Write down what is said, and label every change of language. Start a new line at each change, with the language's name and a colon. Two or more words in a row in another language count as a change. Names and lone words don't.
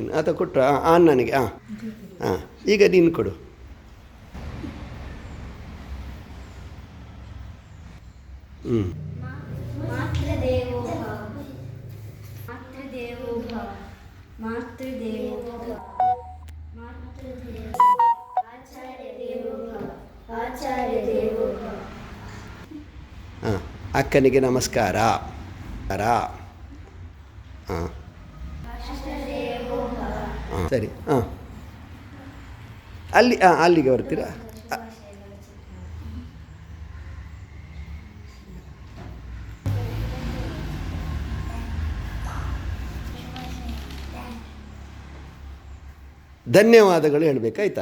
Kannada: ಅಥವಾ ಕೊಟ್ಟರು ಅಣ್ಣನಿಗೆ. ಈಗ ನೀನು ಕೊಡು.
Sanskrit: ಮಾತೃದೇವೋ ಭವ ಮಾತೃದೇವೋ ಭವ ಮಾತೃದೇವೋ ಭವ ಮಾತೃದೇವೋ ಆಚಾರ್ಯ ದೇವೋ ಭವ ಆಚಾರ್ಯ ದೇವೋ ಭವ.
Kannada: ಅಕ್ಕನಿಗೆ ನಮಸ್ಕಾರ. ಸರಿ. ಅಲ್ಲಿಗೆ ಬರ್ತೀರಾ? ಧನ್ಯವಾದಗಳು ಹೇಳಬೇಕಾಯ್ತಾ?